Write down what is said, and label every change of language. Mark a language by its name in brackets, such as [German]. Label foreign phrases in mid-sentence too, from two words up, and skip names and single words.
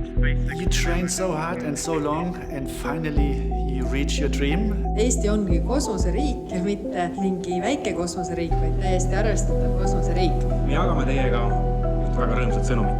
[English] You trained so hard and so long and finally you reach your dream. [Estonian] Eesti ongi kosmoseriik ja mitte mingi väike kosmoseriik, vaid täiesti arvestatav kosmoseriik. Me jagame teiega üht väga rõõmsat sõnumit.